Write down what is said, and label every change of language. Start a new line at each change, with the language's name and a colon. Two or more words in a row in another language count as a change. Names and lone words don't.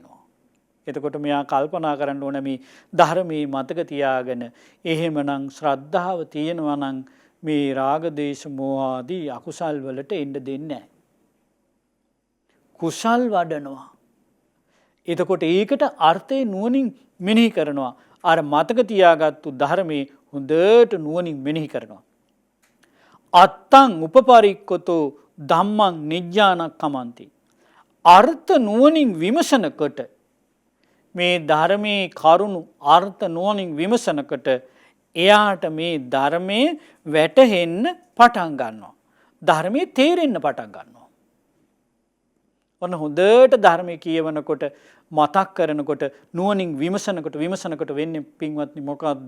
Sinhala: එතකොට මෙයා කල්පනා කරන්න ඕන මේ ධර්මයේ මතක තියාගෙන එහෙමනම් ශ්‍රද්ධාව තියෙනවා නම් මේ රාග දේශ මොහ ආදී අකුසල් වලට එන්න දෙන්නේ නැහැ. කුසල් වඩනවා. එතකොට ඒකට අර්ථය නුවණින් මෙනෙහි කරනවා. අර මතක තියාගත්තු ධර්මයේ හොඳට නුවණින් මෙනෙහි කරනවා.
Pali: අත්තං උපපරික්කතෝ ධම්මං නිජ්ජානක්ඛමන්ති.
Sinhala: අර්ථ නුවණින් විමසනකොට මේ ධර්මයේ කරුණු අර්ථ නුවණින් විමසනකොට එයාට මේ ධර්මයේ වැටහෙන්න පටන් ගන්නවා. ධර්මයේ තේරෙන්න පටන් ගන්නවා. ඔන්න හොඳට ධර්මයේ කියවනකොට මතක් කරනකොට නුවණින් විමසනකොට වෙන්නේ පින්වත්නි මොකද්ද?